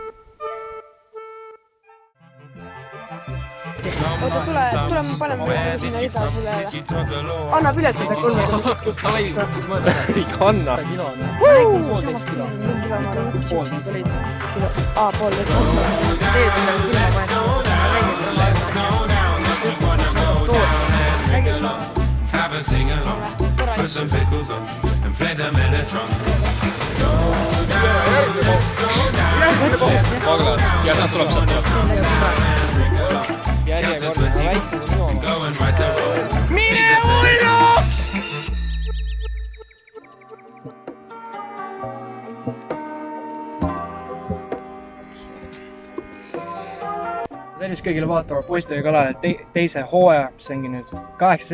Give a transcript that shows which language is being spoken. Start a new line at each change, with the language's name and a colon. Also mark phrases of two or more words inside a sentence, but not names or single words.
Estonian: Oota, tule me paneme sinna lisa sellele. Anna piletada 3 Anna. Poolteist kilo. Poolteist. Teed on külma
English: Have a sing along, put some pickles on and play the Mellotron. Go down, let's go down, let's go down. Count to 20, go and right to roll.
Estonian: Mine hullu! Tervist kõigile vaatama Poistega kalale teise hooaja, see ongi nüüd 8.